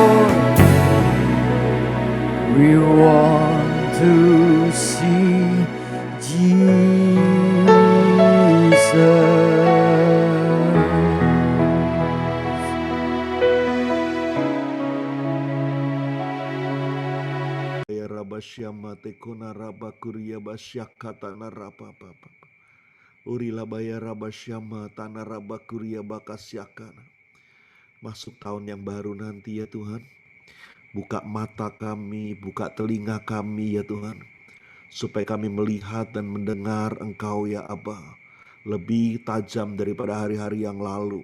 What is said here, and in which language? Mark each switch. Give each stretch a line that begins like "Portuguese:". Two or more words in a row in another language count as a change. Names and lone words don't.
English: We want to see Jesus. Ya Rabasyama tekuna rabakuria basyakata narapapapa. Urila baya rabasyama tanah rabakuria bakasyakana.
Indonesian: Masuk tahun yang baru nanti ya Tuhan. Buka mata kami, buka telinga kami ya Tuhan. Supaya kami melihat dan mendengar Engkau ya Aba. Lebih tajam daripada hari-hari yang lalu.